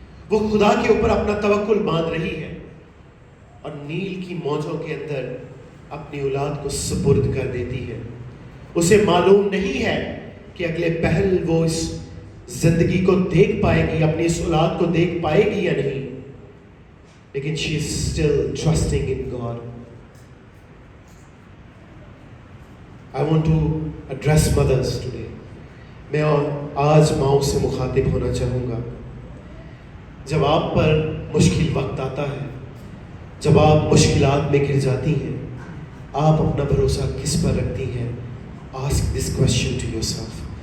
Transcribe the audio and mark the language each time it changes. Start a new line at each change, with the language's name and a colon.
Urdu: وہ خدا کے اوپر اپنا توکل باندھ رہی ہے اور نیل کی موجوں کے اندر اپنی اولاد کو سپرد کر دیتی ہے. اسے معلوم نہیں ہے کہ اگلے پہل وہ اس زندگی کو دیکھ پائے گی، اپنی اس اولاد کو دیکھ پائے گی یا نہیں، لیکن
English: she is still trusting in God. I want to address mothers today.
Urdu: میں آج ماؤں سے مخاطب ہونا چاہوں گا. جب آپ پر مشکل وقت آتا ہے، جب آپ مشکلات میں گر جاتی ہیں، آپ اپنا بھروسہ کس پر رکھتی ہیں؟
English: Ask this question to yourself.